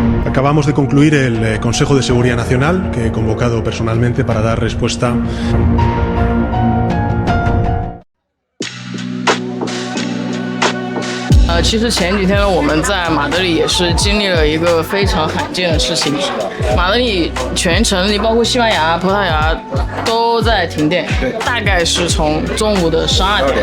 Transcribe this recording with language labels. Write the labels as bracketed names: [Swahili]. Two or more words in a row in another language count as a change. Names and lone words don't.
[Spanish] Acabamos de concluir el Consejo de Seguridad Nacional que he convocado personalmente para dar respuesta. [Chinese] 其实前几天呢，我们在马德里也是经历了一个非常罕见的事情。马德里全城，你包括西班牙、葡萄牙都在停电，大概是从中午的12点。